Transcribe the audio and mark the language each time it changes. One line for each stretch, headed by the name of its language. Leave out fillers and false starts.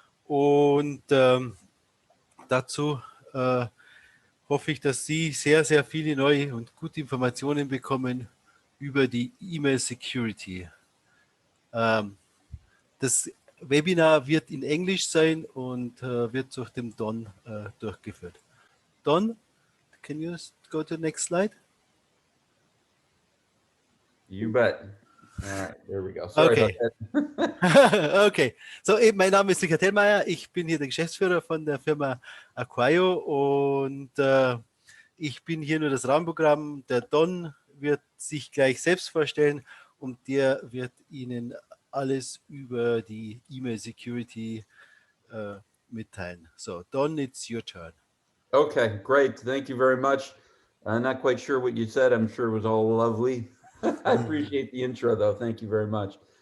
German: Und dazu hoffe ich, dass Sie sehr, sehr viele neue und gute Informationen bekommen über die E-Mail Security. Das Webinar wird in Englisch sein und wird durch den Don durchgeführt.
English: Don, can you go to the next slide? You bet. All right, there we go. Sorry Okay. about that. Okay.
German: So, mein Name ist Richard Hellmeier. Ich bin hier der Geschäftsführer von der Firma Aquayo und ich bin hier nur das Rahmenprogramm. Der Don wird sich gleich selbst vorstellen und der wird Ihnen alles über die E-Mail Security mitteilen.
English: So, Don, it's your turn. Okay, great. Thank you very much. I'm not quite sure what you said. I'm sure it was all lovely. I appreciate the intro, though. Thank you very much.